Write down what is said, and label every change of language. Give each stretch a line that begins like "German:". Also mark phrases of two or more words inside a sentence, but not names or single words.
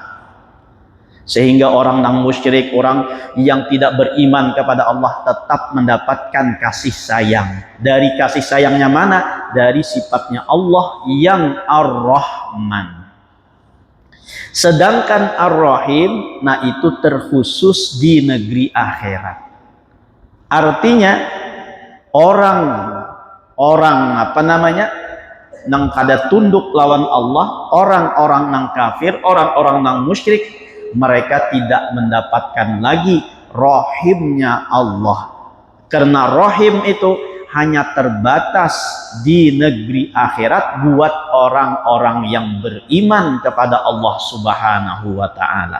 Indonesian: Sehingga orang yang musyrik, orang yang tidak beriman kepada Allah tetap mendapatkan kasih sayang. Dari kasih sayangnya mana? Dari sifatnya Allah yang Ar-Rahman. Sedangkan Ar-Rahim, nah itu terkhusus di negeri akhirat. Artinya orang
Banjar: nang kada tunduk lawan
Indonesian: Allah, orang-orang nang kafir, orang-orang nang musyrik, mereka tidak mendapatkan lagi rahimnya Allah. Karena rahim itu hanya terbatas di negeri akhirat buat orang-orang yang beriman kepada Allah
Arabic: سبحانه وتعالى.